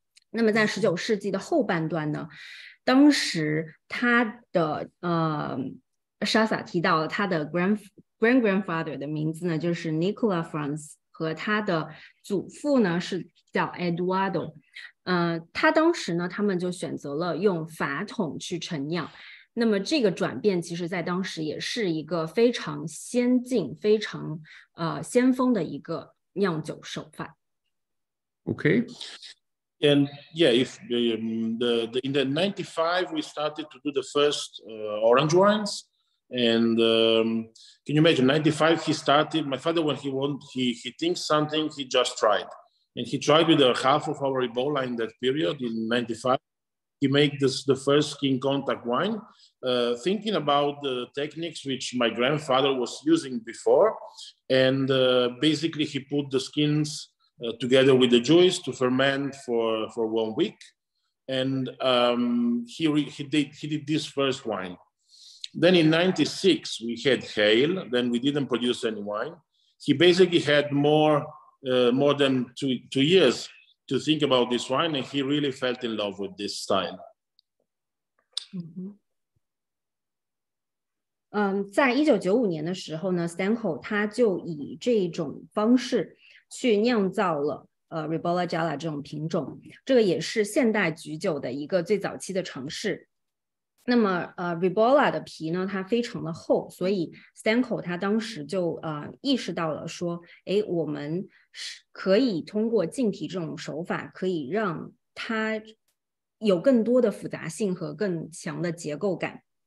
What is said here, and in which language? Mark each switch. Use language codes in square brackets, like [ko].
[zh] 那么在19世纪的后半段呢，当时他的Shasa 提到了他的 grandfather 的名字呢，就是 Nicola Franz， 和他的祖父呢是叫 Eduardo。他当时呢，他们就选择了用法桶去陈酿。那么这个转变，其实在当时也是一个非常先进、非常先锋的一个酿酒手法。 [en] Okay. And yeah, if in the 95 we started to do the first orange wines, and can you imagine 95 he started. My father, when he thinks something, he just tried. And he tried with half of our Ribolla in that period in 95. He made the first skin contact wine, thinking about the techniques which my grandfather was using before. And basically he put the skins together with the juice to ferment for 1 week. And he did this first wine. Then in 96, we had hail. Then we didn't produce any wine. He basically had more than two years to think about this wine, and he really fell in love with this style. [zh] 在1995年的时候呢 Stanko 他就以这种方式去酿造了Ribolla Gialla 这种品种，这个也是现代橘酒的一个最早期的尝试。那么Ribolla 的皮呢，它非常的厚，所以 Stanko 他当时就意识到了说，我们可以通过浸皮这种手法，可以让它有更多的复杂性和更强的結構感。